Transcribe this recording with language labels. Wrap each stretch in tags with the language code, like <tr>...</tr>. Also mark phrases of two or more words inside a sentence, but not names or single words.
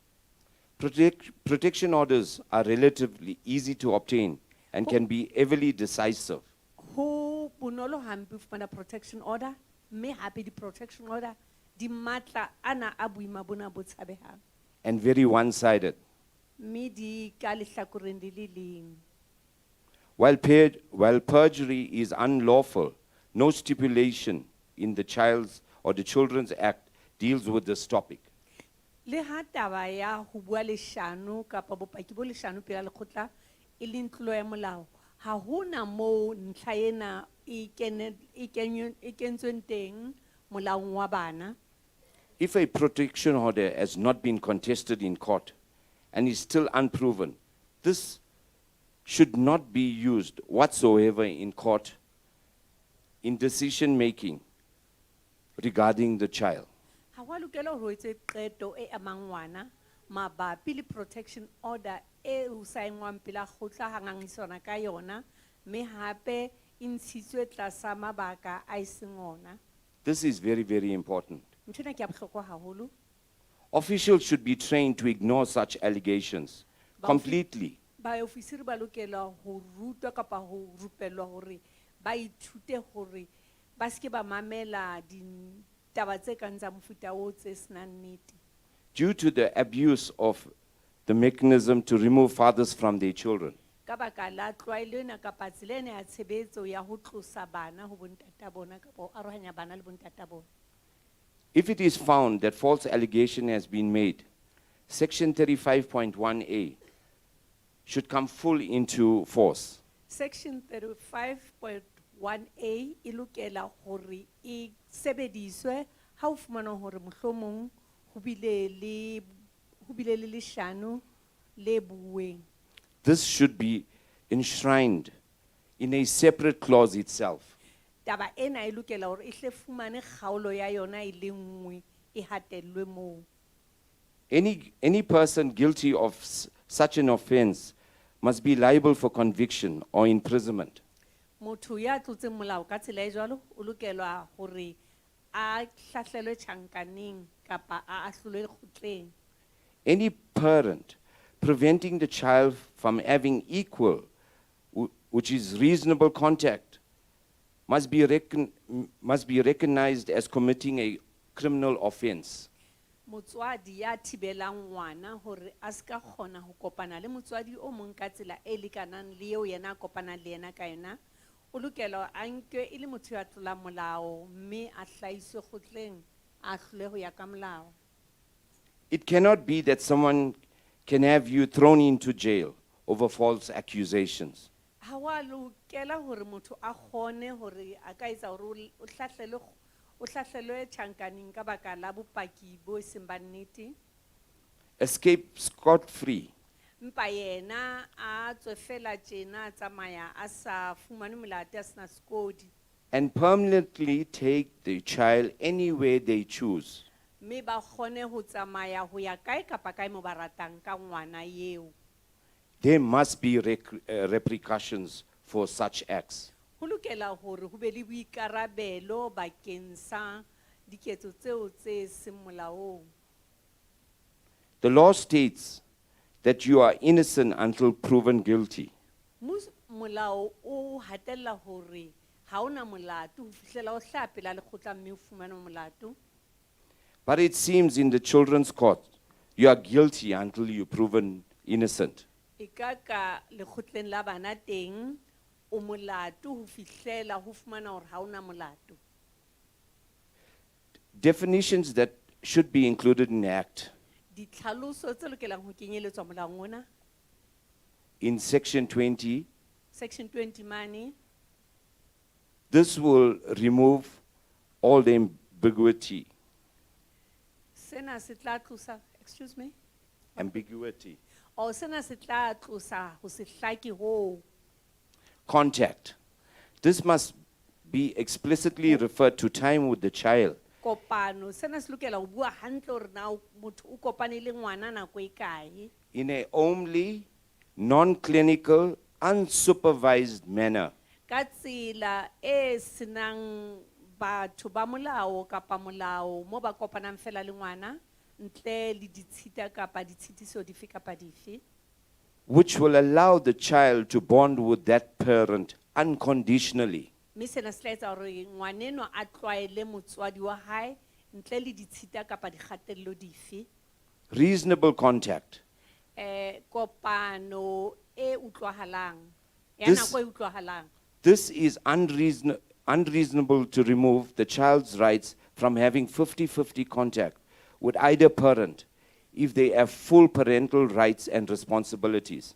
<en>Protection orders are relatively easy to obtain and can be heavily decisive.</en> <st>Ho bonolo hampe ho fumana</st> <en>protection order,</en> <st>mme hape di-</st> <en>protection order</en> <st>di matla ana a boima bona bo tshabehang.</st> <en>And very one-sided.</en> <st>Mme di ka lehlakoreng le le leng.</st> <en>While perjury is unlawful, no stipulation in the Children's Act deals with this topic.</en> <st>Le ha taba ya ho bua leshano kapa bopaki bo leshano pela lekgotla e leng tlolo ya molao, ha hona moo ntlha ena e kentsweng teng molaong wa bana.</st> <en>If a protection order has not been contested in court and is still unproven, this should not be used whatsoever in court in decision-making regarding the child.</en> <st>Ha wa lokela hore o etse qeto e amang ngwana mabapi le</st> <en>protection order</en> <st>e ho saengwang pela kgotla hangangisana ka yona, mme hape e ntshitswe tlasa mabaka a eseng ona.</st> <en>This is very, very important.</en> <st>Nthwena ke ya bohlokwa haholo.</st> <en>Officials should be trained to ignore such allegations completely.</en> <st>Baofisiri ba lokela ho rutwa kapa ho rupellwa hore ba ithute hore ba ske ba mamela ditaba tse kang tsa mofuta o tse senang nnete.</st> <en>Due to the abuse of the mechanism to remove fathers from their children.</en> <st>Ka baka la tlwaelo ena kapa tsela ena ya tshebetso ya ho tlosa bana ho bontata bona kapa ho arohanya bana le bontata bona.</st> <en>If it is found that false allegation has been made, Section 35.1A should come full into force.</en> <st>Section 35.1A e lokela hore e sebediswe ha o fumana hore mohlomong ho bile le leshano le bueng.</st> <en>This should be enshrined in a separate clause itself.</en> <st>Taba ena e lokela hore e hle fumane kgaolo ya yona e le nngwe e hatellwe moo.</st> <en>Any person guilty of such an offense must be liable for conviction or imprisonment.</en> <st>Motho ya tlotseng molao ka tsela e jwalo o lokelwa hore a hlahlelwe tjhankaneng kapa a ahlolwe lekgotleng.</st> <en>Any parent preventing the child from having equal, which is reasonable contact, must be recognized as committing a criminal offense.</en> <st>Motswadi ya thibelang ngwana hore a ska kgona ho kopana le motswadi o mong ka tsela e lekanang le eo yena a kopanang le yena ka yona, o lokela a nke e le motho ya tlolang molao mme a hlahiswe kgotleng a hlole ho ya ka molao.</st> <en>It cannot be that someone can have you thrown into jail over false accusations.</en> <st>Ha wa lokela hore motho a kgone hore a ka etsa hore o hlahlelwe tjhankaneng ka baka la bopaki bo seng ba nnete.</st> <en>Escape scot-free.</en> <st>Mpa yena a tswe fela tjena a tsamaya a sa fumane molato a sena sekodi.</st> <en>And permanently take the child anywhere they choose.</en> <st>Mme ba kgone ho tsamaya ho ya kae kapa kae mo ba ratang ka ngwana eo.</st> <en>There must be repercussions for such acts.</en> <st>Ho lokela hore ho be le boikarabelo bakeng sa diketso tseo tse seng molaong.</st> <en>The law states that you are innocent until proven guilty.</en> <st>Molao o hatella hore ha ona molato ho fihlela o hlaha pela lekgotla mme o fumane molato.</st> <en>But it seems in the children's court, you are guilty until you're proven innocent.</en> <st>Ikaka lekgotleng la bana teng o molato ho fihlela ho fumana hore ha ona molato.</st> <en>Definitions that should be included in the act.</en> <st>Ditlhaloso tse lokelang ho kenyeletswa molaong ona.</st> <en>In section 20, Section 20 money. this will remove all the ambiguity.</en> <st>Sena se tla tlosa,</st> <en>excuse me. Ambiguity.</en> <st>O sena se tla tlosa ho se hlaki ho.</st> <en>Contact. This must be explicitly referred to time with the child.</en> <st>Kopano sena se lokela ho bua hantle hore na motho o kopane le ngwana nako e kae.</st> <en>In a homely, non-clinical, unsupervised manner.</en> <st>Ka tsela e senang batho ba molao kapa molao mo ba kopanang fela le ngwana ntle le ditshita kapa ditshitiso dife kapa dife.</st> <en>Which will allow the child to bond with that parent unconditionally.</en> <st>Mme sena se tla etsa hore ngwaneno a tlwaele motswadi wa hae ntle le ditshita kapa dikgatello dife.</st> <en>Reasonable contact.</en> <st>Kopano e utlwahalang ya</st> <en>This-</en> <st>nako e utlwahalang.</st> <en>This is unreasonable to remove the child's rights from having 50-50 contact with either parent if they have full parental rights and responsibilities.</en>